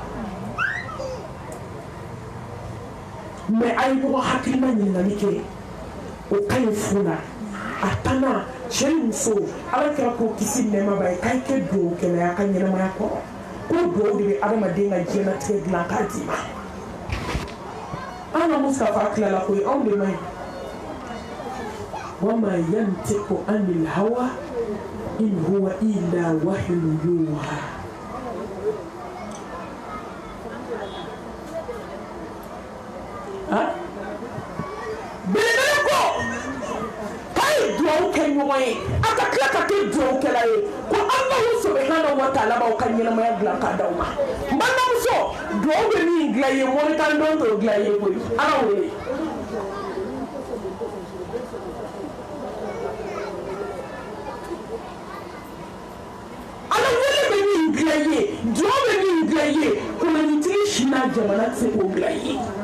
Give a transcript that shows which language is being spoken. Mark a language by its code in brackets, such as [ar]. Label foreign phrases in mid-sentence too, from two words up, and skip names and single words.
[bm] mais a ye ɲɔgɔn hakilina ɲininkali kɛ o ka ɲi furu la a tanna cɛ ni muso ala kɛra k'o kisi nɛɛma ba ye k'a kɛ duwawu kɛla a ka ɲɛnamaya kɔrɔ ko duwawu de bɛ adamaden ka diɲɛlatigɛ dilan k'a d'i ma an ka Mustafa tilala koyi anw de ma ɲi wa [ar] ما ينطق عن الهوى إن هو إلا وحي يوحى [bm] belebele ko k'a ye duwawu kɛ ɲɔgɔn ye a ka tila ka kɛ duwawukɛla ye ko [ar] الله سبحانه وتعالى [bm] b'aw ka ɲɛnamaya dilan k'a d'aw ma n balimamuso duwawu bɛ min dilan i ye mɔnikan don t'o dilan i ye koyi ala wele ala wele bɛ min dilan i ye duwawu bɛ min dilan i ye kolonitigi si n'a jamana tɛ se k'o dilan i ye